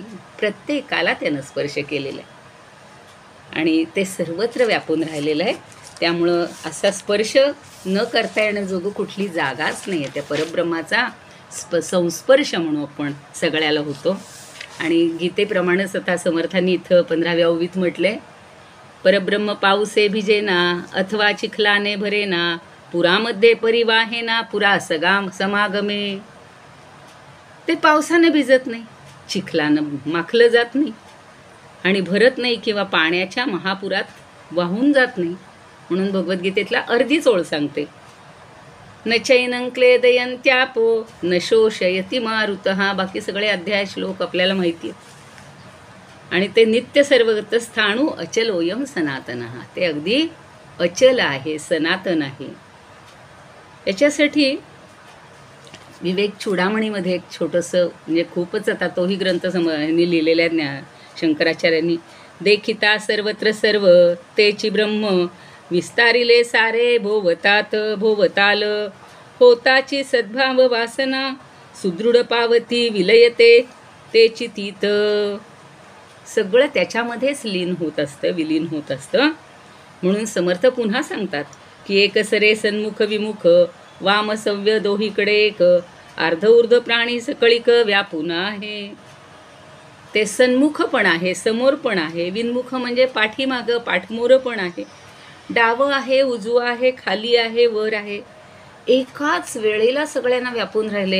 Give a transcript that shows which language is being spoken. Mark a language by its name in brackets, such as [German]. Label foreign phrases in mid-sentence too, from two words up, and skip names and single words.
[Marathi] प्रत्येकाला त्यानं स्पर्श केलेला आहे आणि ते सर्वत्र व्यापून राहिलेलं आहे. त्यामुळं असा स्पर्श न करता येण्याजोगं कुठली जागाच नाही आहे. त्या परब्रह्माचा संस्पर्श म्हणून आपण सगळ्याला होतो. आणि गीतेप्रमाणेच आता समर्थांनी इथं 15व्या ओवीत म्हटले, परब्रह्म पाऊसे भिजेना अथवा चिखलाने भरेना, पुरामध्ये परिवाहेना पुरा समागमे. ते पावसानं भिजत नाही, चिखलानं माखलं जात नाही आणि भरत नाही किंवा पाण्याच्या महापुरात वाहून जात नाही. म्हणून भगवद्गीतेतला अर्धीच ओळ सांगते, [Sanskrit] न चैनं क्लेदयन्त्यापो न शोषयति मारुतः. [Marathi] बाकी सगळे अध्याय श्लोक आपल्याला माहिती आहेत. [Sanskrit] आणि ते नित्य सर्वगत स्थाणू अचलोयम सनातनः. [Marathi] ते अगदी अचल आहे, सनातन आहे. याच्यासाठी विवेक चूडामणीमध्ये एक छोटंसं, म्हणजे खूपच आता तोही ग्रंथ ह्यांनी लिहिलेला आहे शंकराचार्यांनी. देखिता सर्वत्र सर्व तेची ब्रह्म विस्तारिले सारे भोवतात भोवताल. होताची सद्भाव वासना सुदृढ पावती विलयते तेची तीत. सगळं त्याच्यामध्येच लीन होत असतं, विलीन होत असतं. म्हणून समर्थ पुन्हा सांगतात की एकसरे सन्मुख विमुख वाम सव्य दोहीकडे एक अर्ध ऊर्ध प्राणी सकळिक व्यापून आहे. ते सन्मुख पण आहे, समोर पण आहे, विन्मुख म्हणजे पाठीमागं पाठमोर पण आहे, डावं आहे, उजवं आहे, खाली आहे, वर आहे. एकाच वेळेला सगळ्यांना व्यापून राहिले.